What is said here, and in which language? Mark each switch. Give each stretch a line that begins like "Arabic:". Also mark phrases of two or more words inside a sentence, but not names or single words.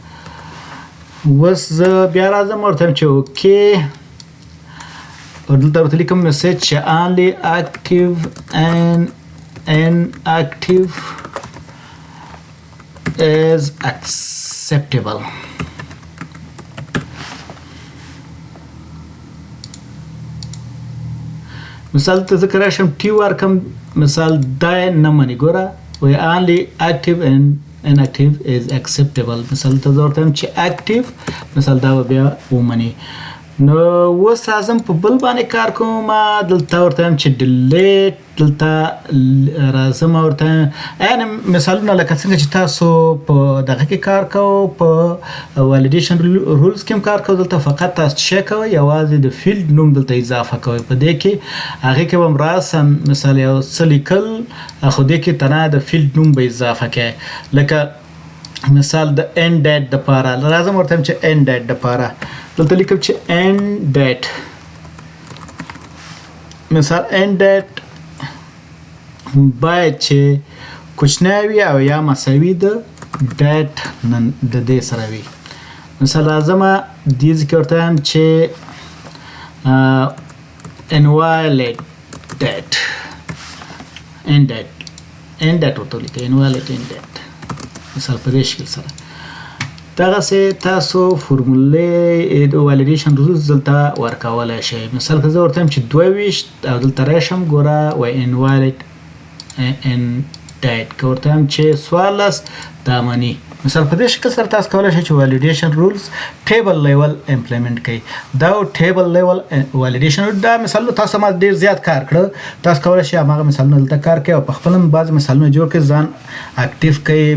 Pashto: اوس زه بیا راځم ورته وایم چې اوکې دلته ورته لیکم میسج چې
English: only active and inactive is acceptable.
Pashto: مثال ته ذکر راشم ټي ورکم مثال دا نه مني. ګوره وی
English: only active and inactive is acceptable
Pashto: مثال ته ورته چې active مثال دا بیا ومني. نو اوس راځم په بل باندې کار کوم. دلته ورته وایم چې ډیلیټ دلته راځم ورته یعنې مثالونه لکه څنګه چې تاسو په دغه کې کار کوو په
English: validation rules
Pashto: کې هم کار کوو. دلته فقط تاسو څه کوئ یوازې د فیلډ نوم دلته اضافه کوئ. په دې کې هغې کې به هم راسم مثال یو څه لیکل خو دې کې تنها د فیلډ نوم به اضافه کوئ. لکه مثال د
English: end date
Pashto: دپاره راځم ورته وایم چې
English: end date
Pashto: دپاره دلته لیکم چې
English: end date
Pashto: مثال
English: end date
Pashto: باید چې کوچنی وي او یا مساوي د ډیټ د دې سره وي. مثال راځم دې ځکه ورته وایم چې
English: invalid date end date
Pashto: ورته لیکئ
English: invalid end date
Pashto: مثال په دې شکل سره. دغسې تاسو فورمولې د
English: validation rules
Pashto: دلته ورکولی شئ. مثال که زه ورته وایم چې 22 او دلته راشم ګوره وایي
English: invalid end date
Pashto: که ورته وایم چې 14 دا مني مثال په دې شکل سره تاسو کولای شئ چې
English: validation rules table level implement
Pashto: کړئ. دا
English: table level validation
Pashto: دا مثال تاسو ما ډیر زیات کار کړ، تاسو کولای شئ هغه مثالونه دلته کار کړئ او په خپل بعض مثالونه جوړ کړئ، ځان اکټیو کړئ.